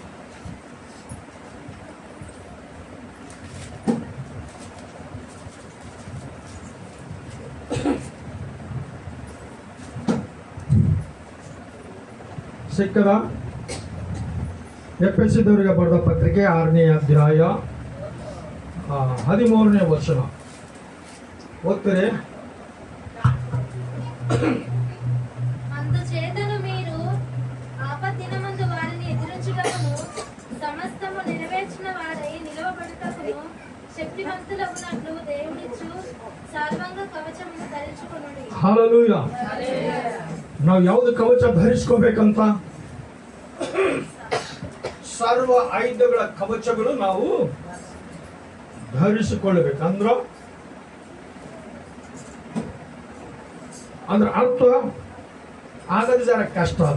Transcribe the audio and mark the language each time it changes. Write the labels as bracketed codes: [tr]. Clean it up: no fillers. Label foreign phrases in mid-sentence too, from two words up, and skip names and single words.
[kn] ಸಿಕ್ಕದ? ಎಫೆಸದವರಿಗೆ ಬರೆದ ಪತ್ರಿಕೆ 6ನೇ ಅಧ್ಯಾಯ 13ನೇ ವಚನ ಓದ್ತಾರೆ. [te] అందుచేతను మీరు ఆపద్దినమందు వారిని ఎదిరించుటకును సమస్తము నెరవేర్చిన వారై నిలవబడుటకును శక్తివంతులగునట్లు దేవునిచ్చు సర్వాంగ కవచమును ధరించుకొనుడి. [kn] ಹಲ್ಲೆಲೂಯಾ. ನಾವು ಯಾವುದು ಕವಚ ಧರಿಸ್ಕೋಬೇಕಂತ? ಸರ್ವ ಆಯುಧಗಳ ಕವಚಗಳು ನಾವು ಧರಿಸಿಕೊಳ್ಳಬೇಕಂದ್ರ ಅರ್ಥ ಆಗದ ಜರ ಕಷ್ಟ ಅದ.